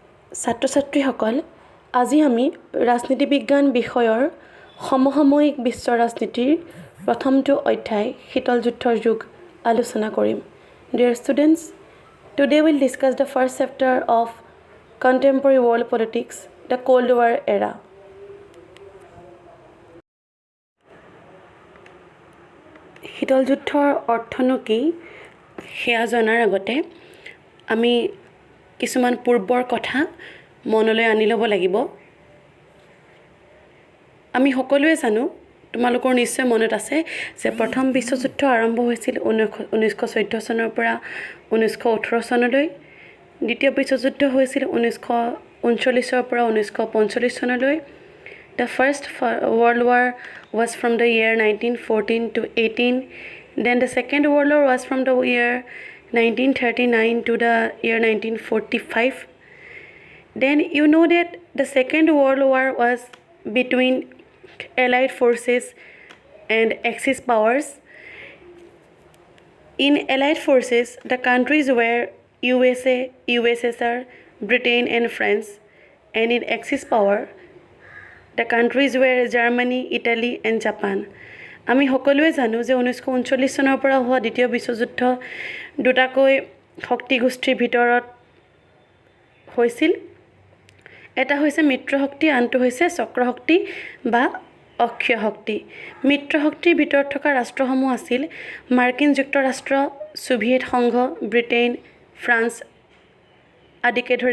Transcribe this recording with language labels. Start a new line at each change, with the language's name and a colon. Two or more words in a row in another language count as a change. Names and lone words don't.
Assamese: ছাত্ৰ ছাত্ৰীসকল আজি আমি ৰাজনীতি বিজ্ঞান বিষয়ৰ সমসাময়িক বিশ্ব ৰাজনীতিৰ প্ৰথমটো অধ্যায় শীতল যুদ্ধৰ যুগ আলোচনা কৰিম
English: Dear students, today we'll discuss the first chapter of contemporary world politics, the Cold War era.
Assamese: শীতল যুদ্ধৰ অৰ্থনো কি সেয়া জনাৰ আগতে আমি কিছুমান পূৰ্বৰ কথা মনলৈ আনি ল'ব লাগিব আমি সকলোৱে জানো তোমালোকৰ নিশ্চয় মনত আছে যে প্ৰথম বিশ্বযুদ্ধ আৰম্ভ হৈছিল 1914 চনৰ পৰা 1918 চনলৈ দ্বিতীয় বিশ্বযুদ্ধ হৈছিল 1939 ৰ পৰা 1945 চনলৈ
English: The first World War was from the year 1914 to 18. Then the Second World War was from the year 1939 to the year 1945. Then you know that the Second World War was between Allied forces and Axis powers. In Allied forces, the countries were USA, USSR, Britain and France. And in Axis power, the countries were Germany, Italy and Japan.
Assamese: আমি সকলোৱে জানো যে 1939 চনৰ পৰা হোৱা দ্বিতীয় বিশ্বযুদ্ধ দুটাকৈ শক্তি গোষ্ঠীৰ ভিতৰত হৈছিল এটা হৈছে মিত্ৰ শক্তি আনটো হৈছে চক্ৰ শক্তি বা অক্ষয় শক্তি মিত্ৰ শক্তিৰ ভিতৰত থকা ৰাষ্ট্ৰসমূহ আছিল মাৰ্কিন যুক্তৰাষ্ট্ৰ সোভিয়েট সংঘ ব্ৰিটেইন ফ্ৰান্স আদিকে ধৰি